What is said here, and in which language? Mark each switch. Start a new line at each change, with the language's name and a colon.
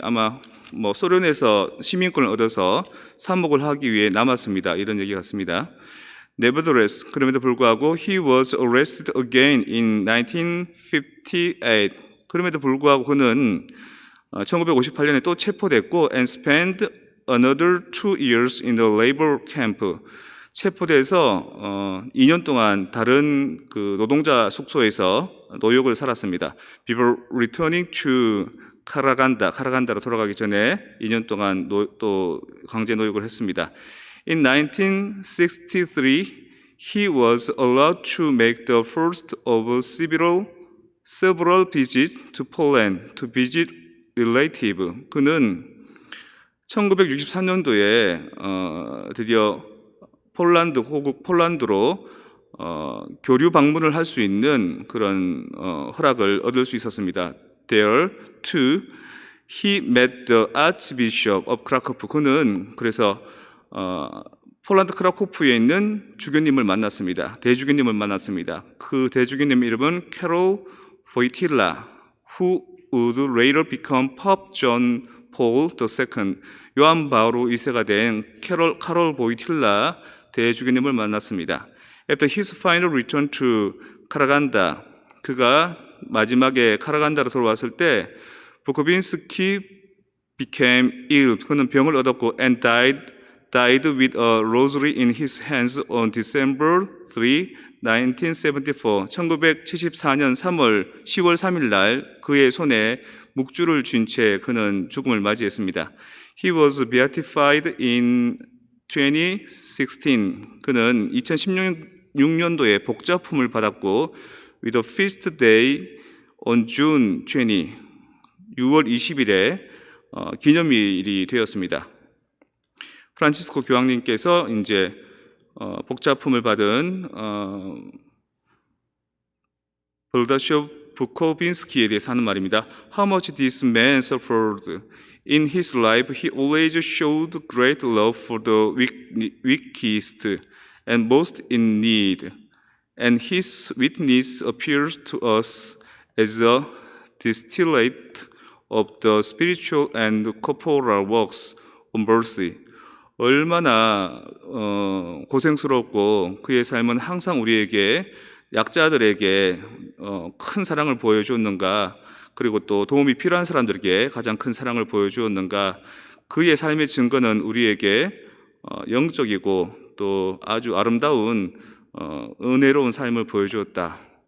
Korean: 아마 뭐 소련에서 시민권을 얻어서 사목을 하기 위해 남았습니다. 이런 얘기 같습니다.
English: Nevertheless, 그럼에도 불구하고 he was arrested again in 1958. 그럼에도 불구하고 그는 1958년에 또 체포됐고 and spent another 2 years in the labor camp.
Korean: 체포돼서 2년 동안 다른 그 노동자 숙소에서 노역을 살았습니다. Before returning to 카라간다로 돌아가기 전에 2년 동안 또 강제 노역을 했습니다.
English: In 1963, he was allowed to make the first of several visits to Poland to visit relative.
Korean: 그는 1963년도에 드디어 호국 폴란드로 교류 방문을 할 수 있는 그런 허락을 얻을 수 있었습니다.
English: There, too, he met the Archbishop of Krakow.
Korean: 그는 그래서 폴란드 크라코프에 있는 주교님을 만났습니다. 대주교님을 만났습니다.
English: 그 대주교님 이름은 캐롤 보이틸라, who would later become Pope John Paul II.
Korean: 요한 바오로 2세가 된 카롤 보이틸라 대주교님을 만났습니다.
English: After his final return to 카라간다, 그가 마지막에 카라간다로 돌아왔을 때 부코빈스키 became ill. 그는 병을 얻었고 and died with a rosary in his hands on December 3, 1974.
Korean: 1974년 10월 3일 날 그의 손에 묵주를 쥔 채 그는 죽음을 맞이했습니다.
English: He was beatified in 2016.
Korean: 그는 2016년도에 복자품을 받았고 with a feast day on June 20, 6월 20일에 기념일이 되었습니다. 프란치스코 교황님께서 이제 복자품을 받은 볼다쇼 부코빈스키에 대해서 하는 말입니다.
English: How much this man suffered. In his life, he always showed great love for the weakest and most in need. And his witness appears to us as a distillate of the spiritual and corporal works of mercy.
Korean: 얼마나 고생스럽고 그의 삶은 항상 우리에게 약자들에게 큰 사랑을 보여주었는가, 그리고 또 도움이 필요한 사람들에게 가장 큰 사랑을 보여주었는가. 그의 삶의 증거는 우리에게 영적이고 또 아주 아름다운 은혜로운 삶을 보여주었다.